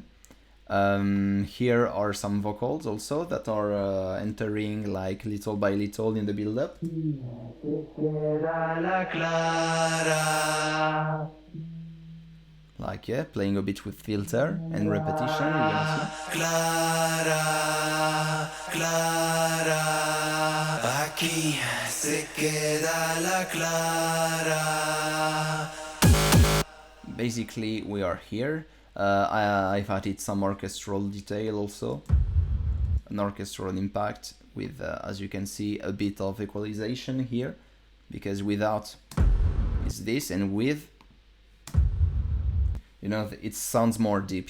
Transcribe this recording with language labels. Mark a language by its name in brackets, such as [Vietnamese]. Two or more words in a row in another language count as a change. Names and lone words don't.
[English] Here are some vocals also that are entering like little by little in the build-up. Like yeah, playing a bit with filter and repetition, you're gonna see. [Spanish] Clara, Clara, aquí se queda la Clara. [English] Basically, we are here. I've added some orchestral detail also, an orchestral impact with, as you can see, a bit of equalization here, because without is this, and with, you know, it sounds more deep.